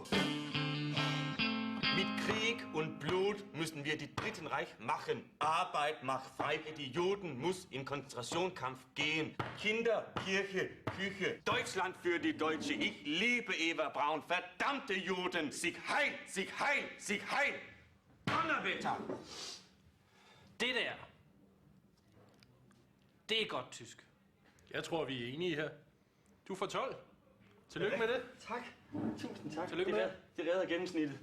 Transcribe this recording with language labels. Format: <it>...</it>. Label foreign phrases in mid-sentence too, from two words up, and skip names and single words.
<de>Mit Krieg und Blut müssen wir die Dritten Reich machen. Arbeit macht frei. Die Juden muss in Konzentrationskampf gehen. Kinder, Kirche, Küche. Deutschland für die Deutsche. Ich liebe Eva Braun. Verdammte Juden. Sig heil, sig heil, sig heil. Donnerwetter.</de> <da>Det der, det er godt tysk. Jeg tror, vi er enige her. Du får 12. Tillykke med det. Tak. Tusind tak. Tillykke med det. Det redder gennemsnittet.</da>